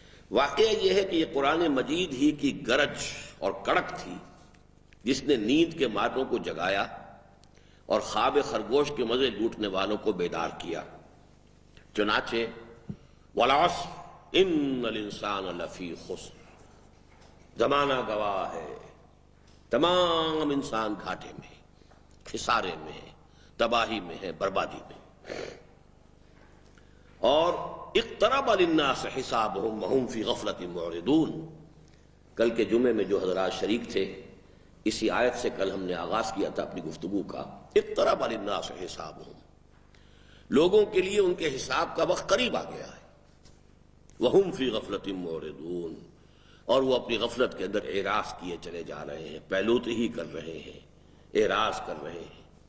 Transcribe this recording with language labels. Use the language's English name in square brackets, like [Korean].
[Urdu] واقعہ یہ ہے کہ یہ قرآن مجید ہی کی گرج اور کڑک تھی جس نے نیند کے ماتوں کو جگایا اور خواب خرگوش کے مزے لوٹنے والوں کو بیدار کیا. چنانچہ [Arabic] وَالْعَصْرِ إِنَّ الْإِنسَانَ لَفِي خُسْرٍ، [Urdu] زمانہ گواہ ہے، تمام انسان گھاٹے میں ہے، خسارے میں ہے، تباہی میں ہے، بربادی میں. [Arabic] اور اقترب للناس حسابهم وهم في غفلة معرضون. [Urdu] کل کے جمعے میں جو حضرات شریک تھے، اسی آیت سے کل ہم نے آغاز کیا تھا اپنی گفتگو کا. [Arabic] اقترب للناس حسابهم، [Urdu] لوگوں کے لیے ان کے حساب کا وقت قریب آ گیا ہے. [Arabic] وهم في غفلة معرضون، [Urdu] اور وہ اپنی غفلت کے اندر اعراض کیے چلے جا رہے ہیں، پہلوتی ہی کر رہے ہیں، اعراض کر رہے ہیں.